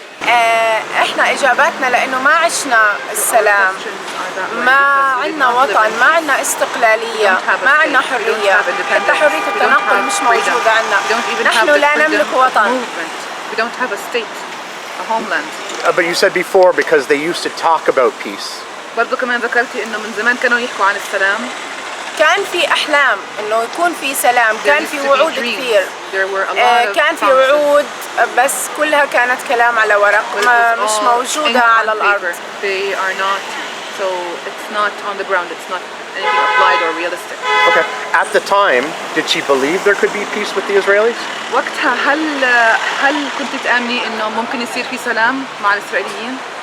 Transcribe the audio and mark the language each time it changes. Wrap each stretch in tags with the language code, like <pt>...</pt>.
<ar>احنا اجاباتنا لانه ما عشنا السلام، ما عندنا وطن، ما عندنا استقلاليه، ما عندنا حريه، حتى حريه التنقل مش موجوده عندنا. نحن لا نملك وطن.</ar> <en>We don't have a state, a homeland. But you said before because they used to talk about peace.</en> <ar>برضو كمان ذكرتي انه من زمان كانوا يحكوا عن السلام. كان في احلام انه يكون في سلام، كان في وعود كثير، كان في وعود بس كلها كانت كلام على ورق، مش موجودة على الأرض.</ar> <en>They are not, so it's not on the ground. It's not anything applied or realistic. Okay. At the time, did she believe there could be peace with the Israelis?</en> <ar>وقتها هل كنت تآمني إنه ممكن يصير في سلام مع الإسرائيليين؟</ar>